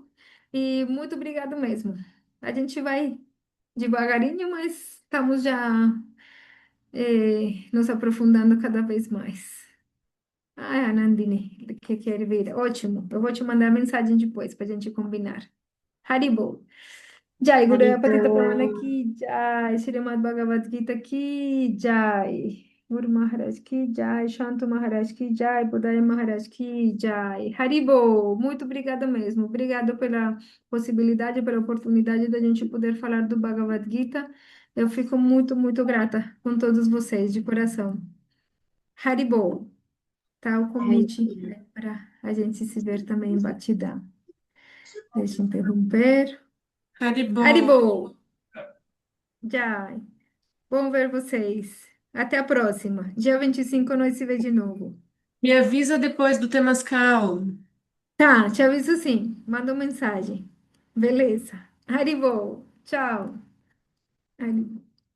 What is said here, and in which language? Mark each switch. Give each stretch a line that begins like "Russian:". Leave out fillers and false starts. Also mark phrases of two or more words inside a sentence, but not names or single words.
Portuguese: E muito obrigado mesmo. A gente vai devagarinho, mas estamos já nos aprofundando cada vez mais. Ah, Nandini, que quer vir? Ótimo. Eu vou te mandar mensagem depois para a gente combinar. Haribo.
Hindi: जय गुरु पतित प्रमाण Haribo. की जय, श्रीमद् भगवद् गीता की जय, गुरु महाराज की जय, शान्तो महाराज की जय, बुदय महाराज की जय.
Portuguese: Haribo, muito obrigada mesmo. Obrigada pela possibilidade, pela oportunidade da gente poder falar do Bhagavad Gita. Eu fico muito, muito grata com todos vocês, de coração. Haribo, tá o convite Haribo. para a gente se ver também em Batidão. Deixa eu interromper. Haribo. Haribo, Jai. Bom ver vocês. Até a próxima. Dia 25 nós se vê de novo. Me avisa depois do Temascal. Tá, te aviso sim. Manda uma mensagem. Beleza. Haribo. Tchau. Haribo.